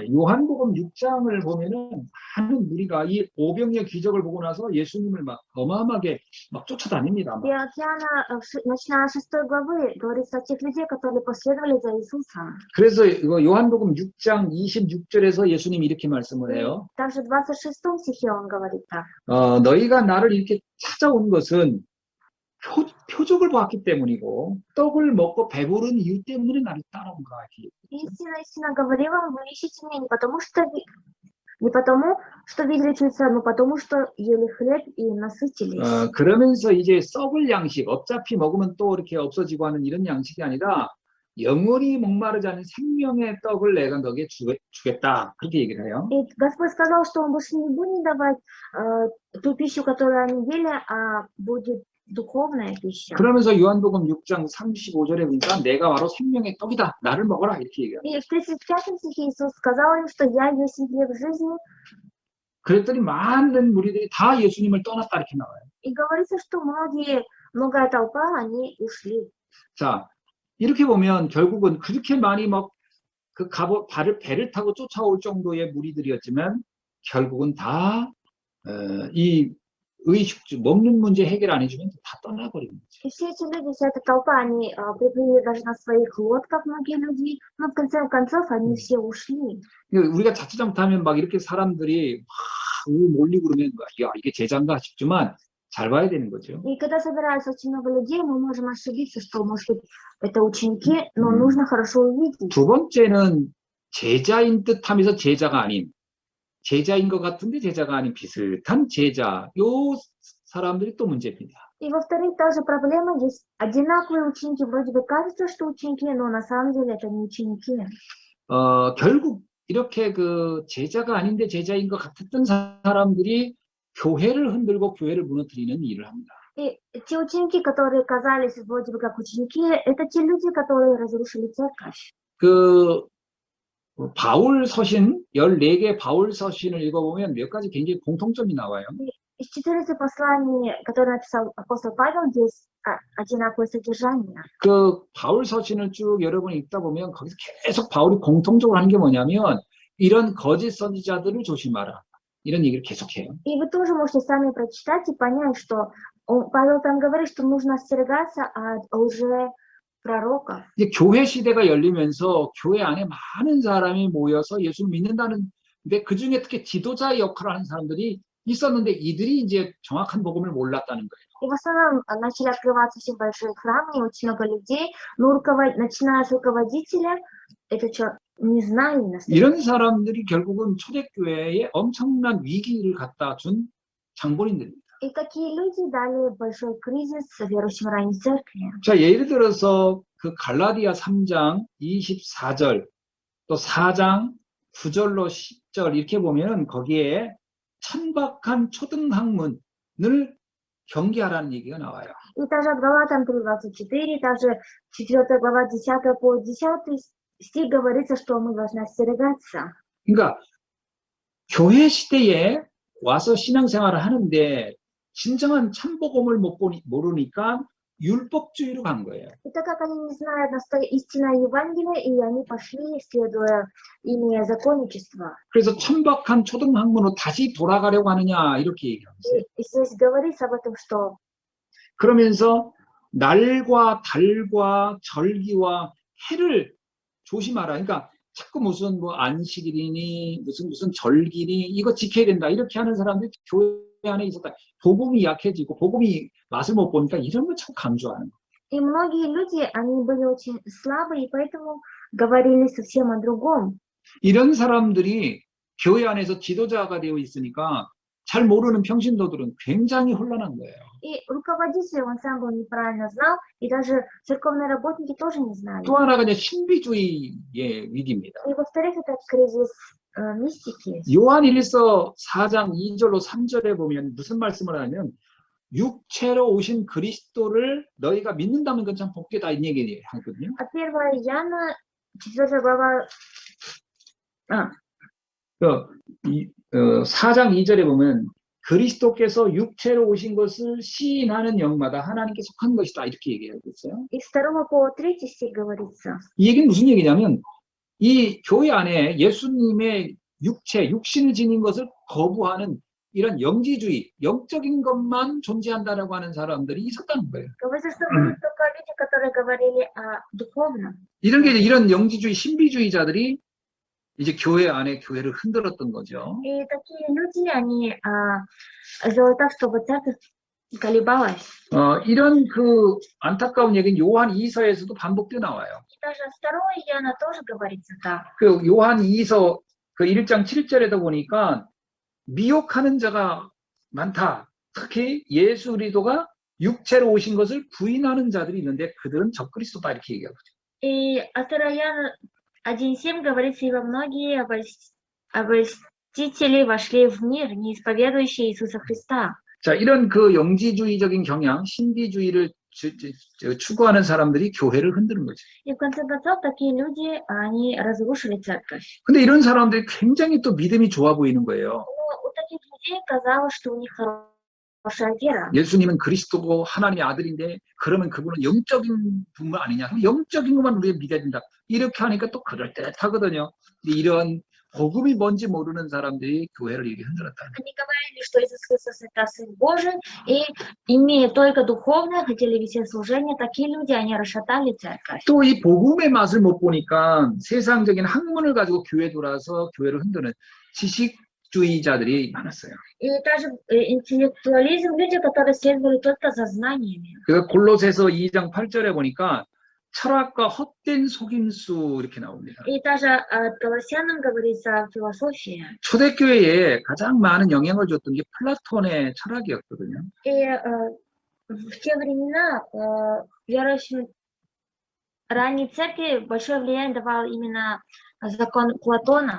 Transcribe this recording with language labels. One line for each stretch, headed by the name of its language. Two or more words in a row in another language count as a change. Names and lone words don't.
Korean: 요한복음 6장을 보면은 많은 무리가 이 오병이어 기적을 보고 나서 예수님을 막 어마어마하게 막 쫓아다닙니다.
Russian: И от Иоанна, начиная с 6 главы, говорится о тех людей, которые последовали за Иисусом.
Korean: 그래서 이거 요한복음 6장 26절에서 예수님이 이렇게 말씀을 해요.
Russian: Также в 26 стихе он говорит так.
Korean: 너희가 나를 이렇게 찾아온 것은 표적을 봤기 때문이고 떡을 먹고 배부른 이유 때문에 나를 따라온 거야.
Russian: Истинно говорю вам, вы ищете меня не потому, что видели чудеса, но потому, что ели хлеб и насытились.
Korean: 그러면서 이제 썩을 양식, 어차피 먹으면 또 이렇게 없어지고 하는 이런 양식이 아니라 영원히 목마르지 않은 생명의 떡을 내가 너에게 주겠다. 그렇게 얘기를 해요.
Russian: И Господь сказал, что Он больше не будет давать ту пищу, которую они ели, а будет духовная пища.
Korean: 그러면서 요한복음 6장 35절에 보니까 내가 바로 생명의 떡이다. 나를 먹어라. 이렇게 얘기해요.
Russian: И в 35 стихе Иисус сказал им, что «Я есть хлеб жизни».
Korean: 그랬더니 많은 무리들이 다 예수님을 떠났다. 이렇게 나와요.
Russian: И говорится, что многая толпа, они ушли.
Korean: 자, 이렇게 보면 결국은 그렇게 많이 막 그 배를 타고 쫓아올 정도의 무리들이었지만 결국은 다 이 의식주 먹는 문제 해결 안 해주면 다 떠나버리는 거죠.
Russian: И все эти люди, вся эта толпа, они приплыли даже на своих лодках, многие люди, но в конце концов они все ушли.
Korean: 우리가 자칫 잘못하면 막 이렇게 사람들이 막 몰리고 그러면 야 이게 제자인가 싶지만 잘 봐야 되는 거죠.
Russian: И когда собирается очень много людей, мы можем ошибиться, что, может быть, это ученики, но нужно хорошо увидеть.
Korean: 두 번째는 제자인 듯하면서 제자가 아닌, 제자인 것 같은데 제자가 아닌 비슷한 제자. 요 사람들이 또 문제입니다.
Russian: И во-вторых, та же проблема, есть одинаковые ученики, вроде бы кажется, что ученики, но на самом деле это не ученики.
Korean: 결국 이렇게 그 제자가 아닌데 제자인 것 같았던 사람들이 교회를 흔들고 교회를 무너뜨리는 일을 합니다.
Russian: И те ученики, которые казались вроде бы как ученики, это те люди, которые разрушили церковь.
Korean: 그 바울 서신 14개 바울 서신을 읽어보면 몇 가지 굉장히 공통점이 나와요.
Russian: Из 14 посланий, которые написал апостол Павел, есть одинаковое содержание.
Korean: 그 바울 서신을 쭉 여러분 읽다 보면 거기서 계속 바울이 공통적으로 하는 게 뭐냐면 이런 거짓 선지자들을 조심하라. 이런 얘기를 계속해요.
Russian: И вы тоже можете сами прочитать и понять, что Павел там говорит, что нужно остерегаться от лжепророков.
Korean: 이제 교회 시대가 열리면서 교회 안에 많은 사람이 모여서 예수를 믿는다는데 그 중에 특히 지도자의 역할을 하는 사람들이 있었는데 이들이 이제 정확한 복음을 몰랐다는 거예요.
Russian: И в основном начали открываться все большие храмы, и очень много людей, но начиная с руководителя, это что, не знали настоящего.
Korean: 이런 사람들이 결국은 초대교회에 엄청난 위기를 갖다 준 장본인들입니다.
Russian: И такие люди дали большой кризис верующим ранней церкви.
Korean: 자, 예를 들어서 그 갈라디아 3장 24절 또 4장 9절로 10절 이렇게 보면은 거기에 천박한 초등학문을 경계하라는 얘기가 나와요.
Russian: И также от Галатам 3:24, также 4 глава 10 по 10 стих говорится, что мы должны остерегаться.
Korean: 그러니까 교회 시대에 와서 신앙생활을 하는데 진정한 참복음을 모르니까 율법주의로 간 거예요.
Russian: И так как они не знают истинное Евангелие, и они пошли, следуя имя законничества.
Korean: 그래서 천박한 초등학문으로 다시 돌아가려고 하느냐 이렇게 얘기합니다.
Russian: И здесь говорится об этом, что
Korean: 그러면서 날과 달과 절기와 해를 조심하라. 그러니까 자꾸 무슨 뭐 안식일이니 무슨 절기니 이거 지켜야 된다 이렇게 하는 사람들이 교회 안에 있었다. 복음이 약해지고 복음이 맛을 못 보니까 이런 걸 참 강조하는 거예요.
Russian: и многие люди, они были очень слабы, и поэтому говорили совсем о другом.
Korean: 이런 사람들이 교회 안에서 지도자가 되어 있으니까 잘 모르는 평신도들은 굉장히 혼란한 거예요.
Russian: И руководитель, он сам был неправильно знал, и даже церковные работники тоже не знали.
Korean: 또 하나가 이제 신비주의의 위기입니다.
Russian: И во-вторых, это кризис мистики.
Korean: 요한일서 4장 2절로 3절에 보면 무슨 말씀을 하냐면 육체로 오신 그리스도를 너희가 믿는다면 그건 참 복되다 이 얘기 하거든요.
Russian: А 1 Иоанна, 4 глава,
Korean: 4장 2절에 보면 그리스도께서 육체로 오신 것을 시인하는 영마다 하나님께 속한 것이다 이렇게 얘기하고 있어요.
Russian: и 2 по 3 стих говорится.
Korean: 이 얘기는 무슨 얘기냐면 이 교회 안에 예수님의 육신을 지닌 것을 거부하는 이런 영지주의, 영적인 것만 존재한다라고 하는 사람들이 있었다는 거예요.
Russian: Говорится, что были только люди, которые говорили о духовном.
Korean: 이런 게 이런 영지주의, 신비주의자들이 이제 교회 안에 교회를 흔들었던 거죠.
Russian: И такие люди, они сделали так, чтобы церковь колебалась.
Korean: 이런 그 안타까운 얘기는 요한 2서에서도 반복되어 나와요.
Russian: И даже 2 Иоанна тоже говорится так.
Korean: 그 요한 2서 그 1장 7절에도 보니까 미혹하는 자가 많다. 특히 예수 그리스도가 육체로 오신 것을 부인하는 자들이 있는데 그들은 적그리스도다 이렇게 얘기하거든요.
Russian: И Атараян 1:7 говорится, ибо многие обольстители вошли в мир, не исповедующие Иисуса Христа.
Korean: 자, 이런 그 영지주의적인 경향, 신비주의를 추구하는 사람들이 교회를 흔드는 거죠.
Russian: И в конце концов, такие люди, они разрушили церковь.
Korean: 근데 이런 사람들이 굉장히 또 믿음이 좋아 보이는 거예요.
Russian: Но у таких людей казалось, что у них хорошая вера.
Korean: 예수님은 그리스도고 하나님의 아들인데 그러면 그분은 영적인 분만 아니냐? 그럼 영적인 것만 우리가 믿어야 된다. 이렇게 하니까 또 그럴듯하거든요. 이런 복음이 뭔지 모르는 사람들이 교회를 이렇게 흔들었다.
Russian: Они говорили, что Иисус Христос это Сын Божий, и имея только духовное, хотели вести служение, такие люди, они расшатали церковь.
Korean: 또 이 복음의 맛을 못 보니까 세상적인 학문을 가지고 교회 돌아서 교회를 흔드는 지식주의자들이 많았어요.
Russian: И также интеллектуализм, люди, которые следовали только за знаниями.
Korean: 그래서 골로새서 2장 8절에 보니까 철학과 헛된 속임수 이렇게 나옵니다.
Russian: И даже от Колоссянам говорится о философии.
Korean: 초대교회에 가장 많은 영향을 줬던 게 플라톤의 철학이었거든요.
Russian: И в те времена верующим ранней церкви большое влияние давал именно закон Платона.